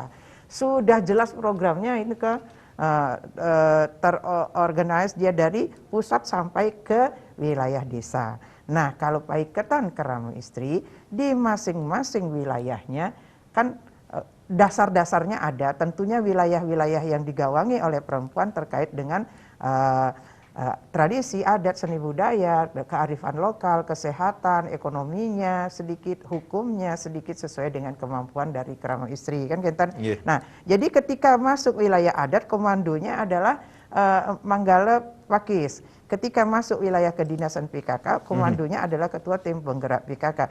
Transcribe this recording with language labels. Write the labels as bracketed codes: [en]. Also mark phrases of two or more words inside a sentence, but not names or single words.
[id] Sudah jelas programnya ini terorganize dia dari pusat sampai ke wilayah desa. Nah, kalau Paiketan Kerama Istri di masing-masing wilayahnya kan dasar-dasarnya ada, tentunya wilayah-wilayah yang digawangi oleh perempuan terkait dengan tradisi, adat, seni budaya, kearifan lokal, kesehatan, ekonominya, sedikit hukumnya, sedikit sesuai dengan kemampuan dari Kerama Istri, kan Kentan. Nah, jadi ketika masuk wilayah adat, komandonya adalah Manggala Pakis. Ketika masuk wilayah kedinasan PKK, komandonya adalah ketua tim penggerak PKK.